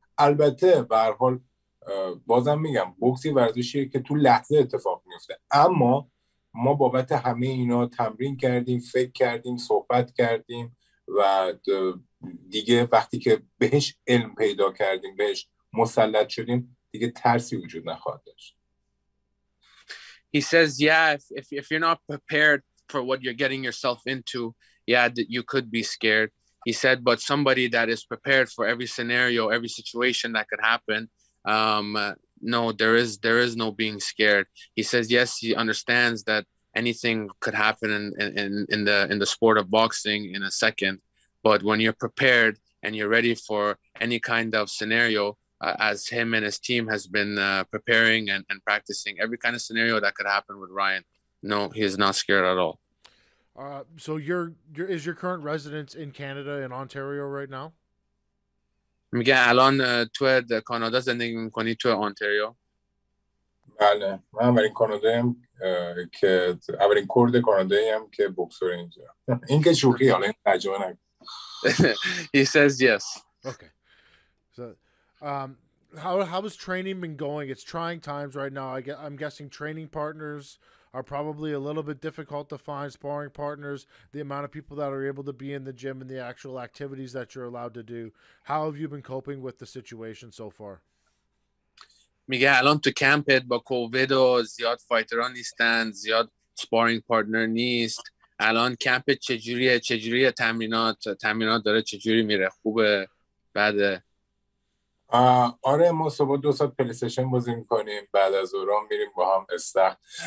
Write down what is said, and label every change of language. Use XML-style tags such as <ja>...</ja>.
<fa>البته به هر حال بازم میگم بوکسی ورزشیه که تو لحظه اتفاق میفته، اما ما بابت همه اینا تمرین کردیم، فکر کردیم، صحبت کردیم و دیگه وقتی که بهش علم پیدا کردیم، بهش مسلط شدیم، دیگه ترسی وجود نخواهد داشت.</fa> <en>He says, yeah, if you're not prepared for what you're getting yourself into, yeah, you could be scared. He said, but somebody that is prepared for every scenario, every situation that could happen, no, there is no being scared. He says, yes, he understands that anything could happen in the sport of boxing in a second, but when you're prepared and you're ready for any kind of scenario, as him and his team has been preparing and practicing every kind of scenario that could happen with Ryan, no, he is not scared at all. So is your current residence in Canada, in Ontario right now?</en> <fa>میگه الان تو کانادا زندگی میکنی، تو آنتاریو؟ بله، من اولین کاناداییم که اولین کرد کاناداییم که بوکسور اینجا. این که شوخی، حالا این ترجمه نکن.</fa> <en>He says yes. Okay. So how has training been going? It's trying times right now. I'm guessing training partners are probably a little bit difficult to find, sparring partners, the amount of people that are able to be in the gym and the actual activities that you're allowed to do. How have you been coping with the situation so far?</en> <fa>میگه الان تو کمپت با کووید و زیاد فایترها نیستن، زیاد سپارینگ پارتنر نیست. الان کمپت چجوریه تمرینات داره چجوری میره؟ خوبه؟ بده؟ آره، ما صبح 2 ساعت پلی استیشن بازی میکنیم، بعد از ظهر میریم با هم استخر.</fa>